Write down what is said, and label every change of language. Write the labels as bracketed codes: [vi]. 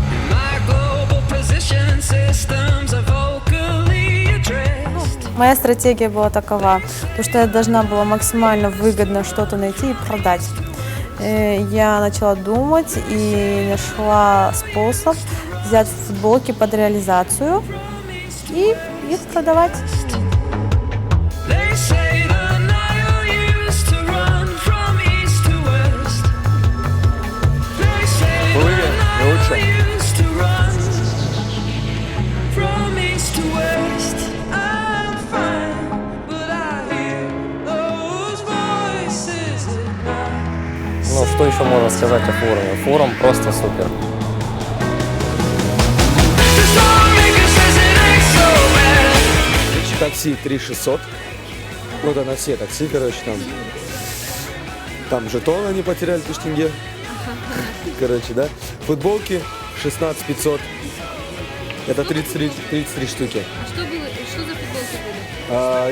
[en] My global position systems are vocally addressed. [ru] Моя стратегия была такова, то, что я должна была максимально выгодно что-то найти и продать. Я начала думать и нашла способ взять футболки под реализацию и их продавать. [en] They say the Nile used to run from east to west. They say the Nile used to run from east to west. I'm fine, but I hear those voices at night. [ru] Ну, что еще можно сказать о форуме? Форум просто супер. [en] The storm maker says it ain't so bad. [ru] Такси 3600. Ну, это на все такси, короче, там жетон они потеряли, 1000 тенге. Короче, да. Футболки 16500. Это 33 штуки. Что за футболки были?